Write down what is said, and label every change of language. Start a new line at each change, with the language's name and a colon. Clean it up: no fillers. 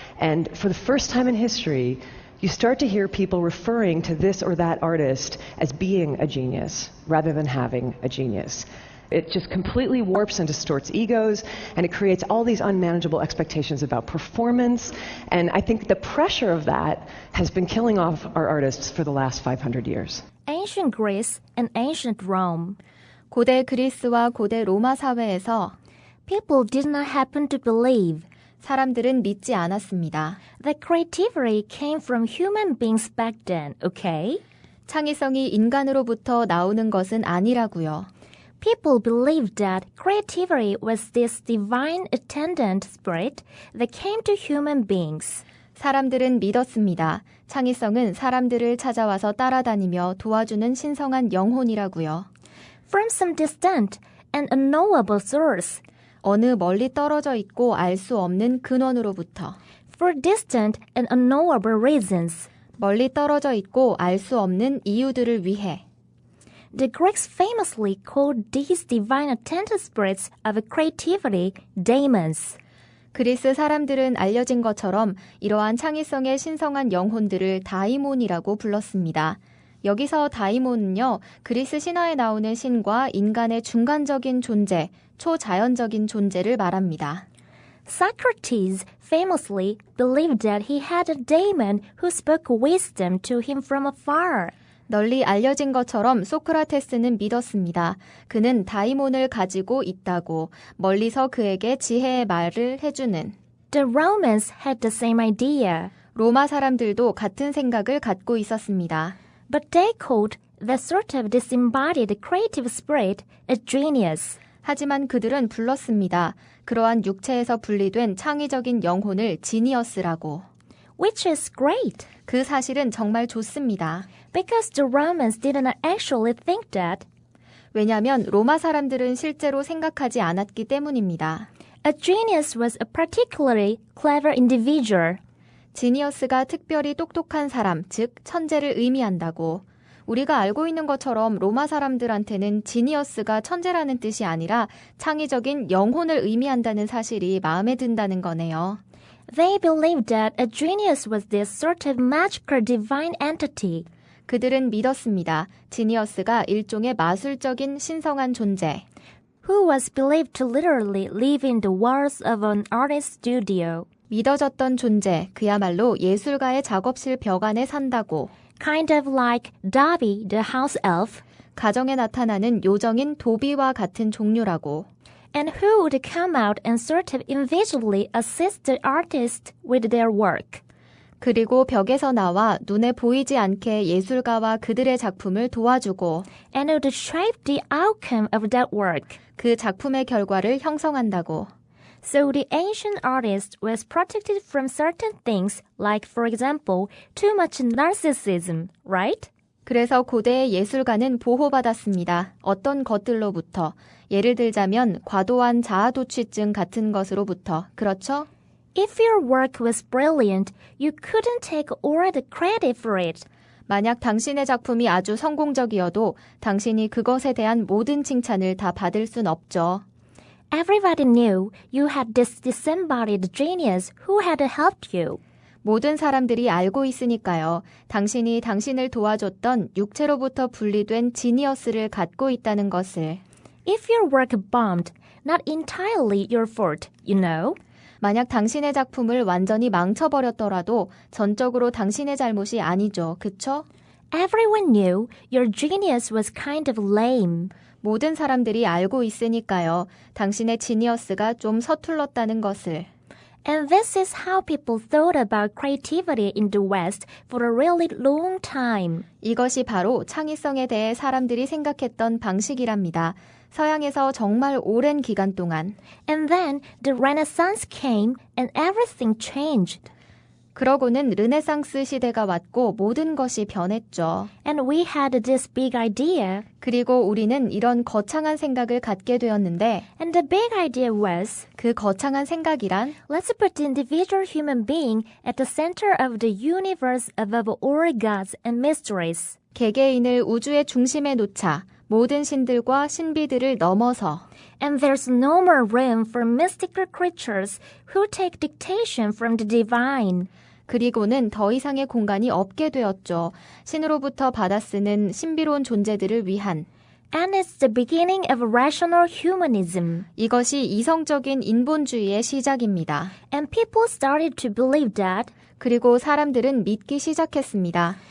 English: And for the first time in history, you start to hear people referring to this or that artist as being a genius rather than having a genius. It just completely warps and distorts egos, and it creates all these unmanageable expectations about performance. And I think the pressure of that has been killing off our artists for the last 500 years. Ancient Greece and ancient Rome.
Korean: 고대 그리스와 고대 로마 사회에서
English: People did not happen to believe
Korean: 사람들은 믿지 않았습니다.
English: that creativity came from human beings back then, okay?
Korean: 창의성이 인간으로부터 나오는 것은 아니라고요.
English: People believed that creativity was this divine attendant spirit that came to human beings.
Korean: 사람들은 믿었습니다. 창의성은 사람들을 찾아와서 따라다니며 도와주는 신성한 영혼이라고요.
English: From some distant and unknowable source.
Korean: 어느 멀리 떨어져 있고 알 수 없는 근원으로부터.
English: For distant and unknowable reasons.
Korean: 멀리 떨어져 있고 알 수 없는 이유들을 위해.
English: The Greeks famously called these divine attendant spirits of creativity daemons.
Korean: 그리스 사람들은 알려진 것처럼 이러한 창의성의 신성한 영혼들을 다이몬이라고 불렀습니다. 여기서 다이몬은요, 그리스 신화에 나오는 신과 인간의 중간적인 존재, 초자연적인 존재를 말합니다.
English: Socrates famously believed that he had a daemon who spoke wisdom to him from afar.
Korean: 널리 알려진 것처럼 소크라테스는 믿었습니다. 그는 다이몬을 가지고 있다고, 멀리서 그에게 지혜의 말을 해주는.
English: The Romans had the same idea.
Korean: 로마 사람들도 같은 생각을 갖고 있었습니다.
English: But they called that sort of disembodied creative spirit a genius.
Korean: 하지만 그들은 불렀습니다. 그러한 육체에서 분리된 창의적인 영혼을 지니어스라고.
English: Which is great.
Korean: 그 사실은 정말 좋습니다.
English: Because the Romans did not actually think that.
Korean: 왜냐하면 로마 사람들은 실제로 생각하지 않았기 때문입니다.
English: A genius was a particularly clever individual.
Korean: 지니어스가 특별히 똑똑한 사람, 즉 천재를 의미한다고. 우리가 알고 있는 것처럼 로마 사람들한테는 지니어스가 천재라는 뜻이 아니라 창의적인 영혼을 의미한다는 사실이 마음에 든다는 거네요.
English: They believed that a genius was this sort of magical divine entity.
Korean: 그들은 믿었습니다. 지니어스가 일종의 마술적인 신성한 존재.
English: Who was believed to literally live in the walls of an artist's studio.
Korean: 믿어졌던 존재, 그야말로 예술가의 작업실 벽 안에 산다고.
English: Kind of like Dobby the house elf.
Korean: 가정에 나타나는 요정인 도비와 같은 종류라고.
English: And who would come out and sort of invisibly assist the artist with their work.
Korean: 그리고 벽에서 나와 눈에 보이지 않게 예술가와 그들의 작품을 도와주고
English: And would shape the outcome of that work.
Korean: 그 작품의 결과를 형성한다고.
English: So the ancient artist was protected from certain things, like, for example, too much narcissism, right?
Korean: 그래서 고대의 예술가는 보호받았습니다. 어떤 것들로부터. 예를 들자면 과도한 자아도취증 같은 것으로부터. 그렇죠?
English: If your work was brilliant, you couldn't take all the credit for it.
Korean: 만약 당신의 작품이 아주 성공적이어도 당신이 그것에 대한 모든 칭찬을 다 받을 순 없죠.
English: Everybody knew you had this disembodied genius who had helped you.
Korean: 모든 사람들이 알고 있으니까요. 당신이 당신을 도와줬던 육체로부터 분리된 지니어스를 갖고 있다는 것을.
English: If your work bombed, not entirely your fault, you know.
Korean: 만약 당신의 작품을 완전히 망쳐버렸더라도 전적으로 당신의 잘못이 아니죠. 그쵸?
English: Everyone knew your genius was kind of lame.
Korean: 모든 사람들이 알고 있으니까요. 당신의 지니어스가 좀 서툴렀다는 것을.
English: And this is how people thought about creativity in the West for a really long time.
Korean: 이것이 바로 창의성에 대해 사람들이 생각했던 방식이랍니다. 서양에서 정말 오랜 기간 동안.
English: And then the Renaissance came and everything changed.
Korean: 그러고는 르네상스 시대가 왔고 모든 것이 변했죠.
English: And we had this big idea.
Korean: 그리고 우리는 이런 거창한 생각을 갖게 되었는데
English: And the big idea was,
Korean: 그 거창한 생각이란
English: let's put the individual human being at the center of the universe above all gods and mysteries.
Korean: 개개인을 우주의 중심에 놓자 모든 신들과 신비들을 넘어서
English: And there's no more room for mystical creatures who take dictation from the divine.
Korean: 그리고는 더 이상의 공간이 없게 되었죠. 신으로부터 받아쓰는 신비로운 존재들을 위한.
English: And it's the beginning of rational humanism.
Korean: 이것이 이성적인 인본주의의 시작입니다.
English: And people started to believe that
Korean: 그리고 사람들은 믿기 시작했습니다.